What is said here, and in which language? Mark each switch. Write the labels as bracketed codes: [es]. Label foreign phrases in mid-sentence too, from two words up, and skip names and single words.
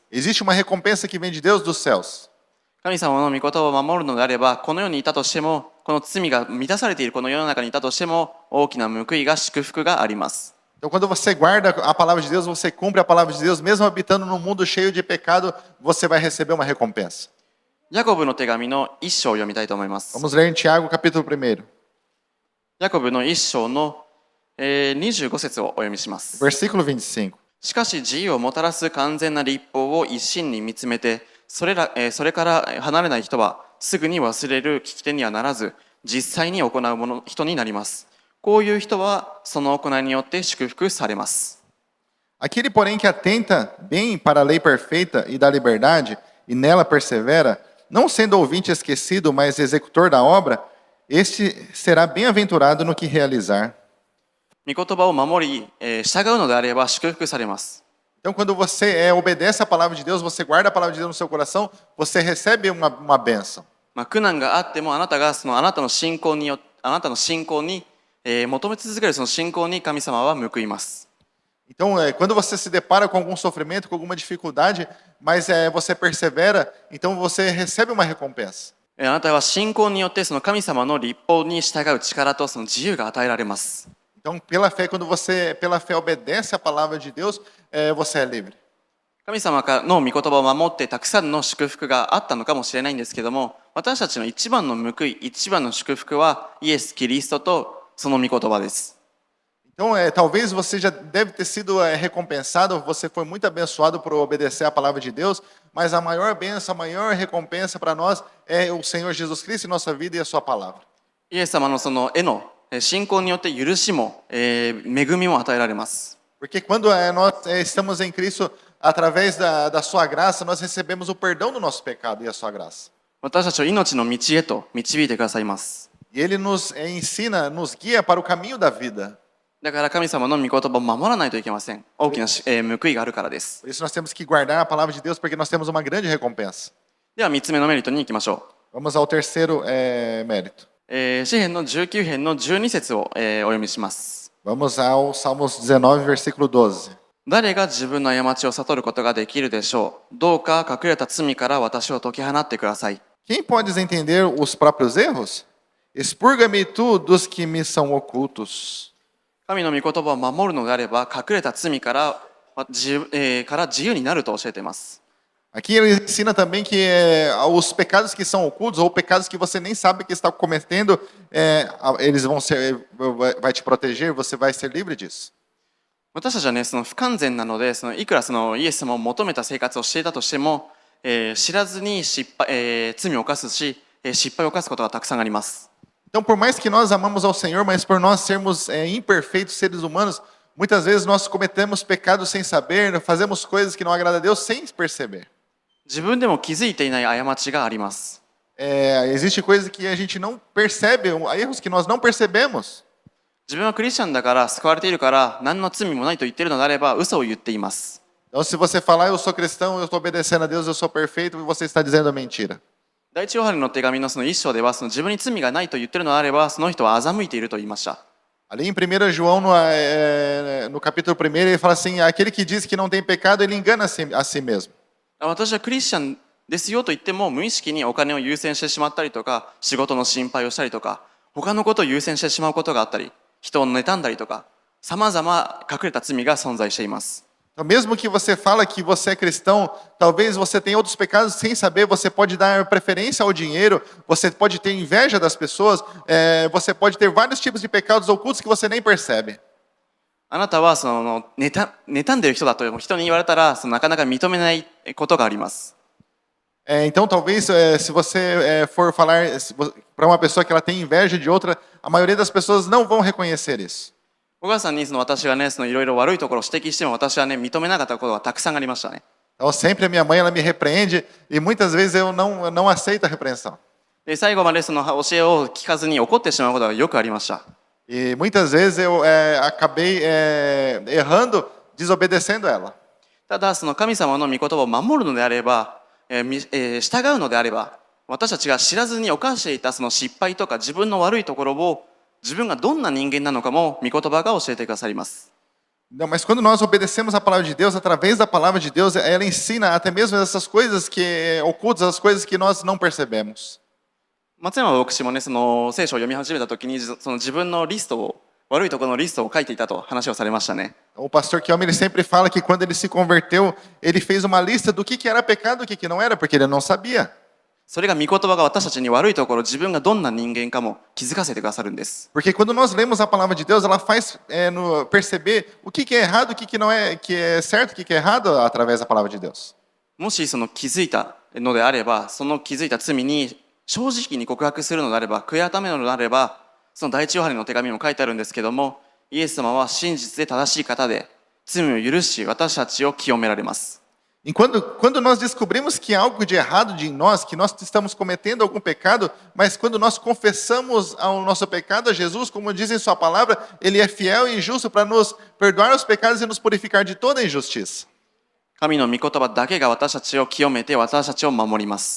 [pt] Existe uma recompensa que vem de Deus dos céus. [ja] 神様の御言葉を守るのであれば、この世にいたとしても、この罪が満たされているこの世の中にいたとしても、大きな報いが祝福があります。 [pt] Então, quando você guarda a palavra de Deus, você cumpre a palavra de Deus, mesmo habitando num mundo cheio de pecado, você vai receber uma recompensa. [ja] ヤコブの手紙の一章を読みたいと思います。 [pt] Vamos ler em Tiago, capítulo 1. [ja] ヤコブの一章の25節をお読みします。 [pt] Versículo 25. [ja] しかし自由をもたらす完全な律法を一心に見つめて、それから離れない人はすぐに忘れる聞き手にはならず、実際に行う人になります。こういう人はその行いによって祝福されます。 [pt] Aquele, porém, que atenta bem para a lei perfeita e da liberdade, e nela persevera, não sendo ouvinte esquecido, mas executor da obra, este será bem-aventurado no que realizar. [ja] 御言葉を守り、従うのであれば祝福されます。 [pt] Então, quando você obedece a palavra de Deus, você guarda a palavra de Deus no seu coração, você recebe uma bênção. [ja] 苦難があってもあなたがあなたの信仰に求め続けるその信仰に神様は報います。 [pt] Então, quando você se depara com algum sofrimento, com alguma dificuldade, mas você persevera, então você recebe uma recompensa. [ja] あなたは信仰によってその神様の律法に従う力とその自由が与えられます。 [pt] Então, pela fé, quando você pela fé obedece a palavra de Deus, você é livre. [ja] 神様の御言葉を守ってたくさんの祝福があったのかもしれないんですけども、私たちの一番の報い、一番の祝福はイエス・キリストとその御言葉です。 [pt] Então, talvez você já deve ter sido recompensado, você foi muito abençoado por obedecer a palavra de Deus, mas a maior bênção, a maior recompensa para nós é o Senhor Jesus Cristo em nossa vida e a sua palavra. [ja] イエス様のその信仰によって許しも、恵みも与えられます。 [pt] Porque quando nós estamos em Cristo, através da sua graça, nós recebemos o perdão do nosso pecado e a sua graça. [ja] 私たちを命の道へと導いてくださいます。 [pt] E Ele nos ensina, nos guia para o caminho da vida. [ja] だから神様の御言葉を守らないといけません。大きな報いがあるからです。 [pt] Por isso nós temos que guardar a palavra de Deus, porque nós temos uma grande recompensa. [ja] では3つ目のメリットに行きましょ [pt] Vamos ao terceiro mérito. [ja] う。詩編の19編の12節を、お読みします。 [pt] Vamos ao Salmos 19, versículo 12. [ja] 誰が自分の過ちを悟ることができるでしょう。どうか隠れた罪から私を解き放ってください。 [pt] Quem podes entender os próprios erros? Expurga-me tu dos que me são ocultos. [ja] 神の御言葉を守るのであれば、隠れた罪から自由になると教えています。 [pt] Aqui ele ensina também que os pecados que são ocultos, ou pecados que você nem sabe que está cometendo, eles vai te proteger, você vai ser livre disso. [ja] 私たちはね、その不完全なので、いくらイエス様を求めた生活をしていたとしても、知らずに罪を犯すし、失敗を犯すことがたくさんあります。 [pt] Então, por mais que nós amamos ao Senhor, mas por nós sermos imperfeitos seres humanos, muitas vezes nós cometemos pecados sem saber, fazemos coisas que não agradam a Deus sem perceber. [ja] 自分でも気づいていない過ちがあります。 [pt] Existe coisas que a gente não percebe, erros que nós não percebemos. [ja] 自分はクリスチャンだから救われているから何の罪もないと言っているのであれば嘘を言っています。 [pt] Então, se você falar, eu sou cristão, eu estou obedecendo a Deus, eu sou perfeito, você está dizendo a mentira. [ja] 第一ヨハネの手紙のその一章では、自分に罪がないと言っているのであれば、その人は欺いていると言いました。 [pt] Ali em 1 João, no capítulo 1, ele fala assim, aquele que diz que não tem pecado, ele engana a si mesmo. [ja] 私はクリスチャンですよと言っても、無意識にお金を優先してしまったりとか、仕事の心配をしたりとか、他のことを優先してしまうことがあったり、人を妬んだりとか、さまざま隠れた罪が存在しています。 [pt] Então, mesmo que você fala que você é cristão, talvez você tenha outros pecados sem saber, você pode dar preferência ao dinheiro, você pode ter inveja das pessoas, você pode ter vários tipos de pecados ocultos que você nem percebe. [ja] あなたは妬んでいる人だと人に言われたら、なかなか認めないことがあります。 [pt] Então, talvez, se você for falar para uma pessoa que ela tem inveja de outra, a maioria das pessoas não vão reconhecer isso. [ja] お母さんに私がね、いろいろ悪いところを指摘しても、私はね、認めなかったことがたくさんありましたね。 [pt] Então, sempre a minha mãe ela me repreende e muitas vezes eu não aceito a repreensão. [ja] で、最後までその教えを聞かずに怒ってしまうことがよくありました。 [pt] E muitas vezes eu acabei errando, desobedecendo ela. [ja] ただ、その神様の御言葉を守るのであれば、従うのであれば、私たちが知らずに犯していたその失敗とか自分の悪いところを自分がどんな人間なのかも御言葉が教えてくださります。 [pt] Não, mas quando nós obedecemos a palavra de Deus, através da palavra de Deus, ela ensina até mesmo essas coisas que ocultas, as coisas que nós não percebemos. [ja] 松山牧師もね、その聖書を読み始めた時に、その自分のリストを、悪いところのリストを書いていたと話をされましたね。 [pt] O pastor Kelme, ele sempre fala que quando ele se converteu, ele fez uma lista do que era pecado e o que não era, porque ele não sabia. [ja] それが御言葉が私たちに悪いところ、自分がどんな人間かも気づかせてくださるんです。 [pt] Porque quando nós lemos a palavra de Deus, ela faz perceber o que é errado, o que não é, que é certo, o que é errado através da palavra de Deus. [ja] もしその気づいたのであれば、その気づいた罪に正直に告白するのであれば、悔い改めるのであれば、その第一ヨハネの手紙にも書いてあるんですけども、イエス様は真実で正しい方で、罪を許し、私たちを清められます。 [pt] E quando nós descobrimos que há algo de errado em nós, que nós estamos cometendo algum pecado, mas quando nós confessamos o nosso pecado a Jesus, como diz em sua palavra, ele é fiel e justo para nos perdoar os pecados e nos purificar de toda injustiça. [ja] 神の御言葉だけが私たちを清めて、私たちを守ります。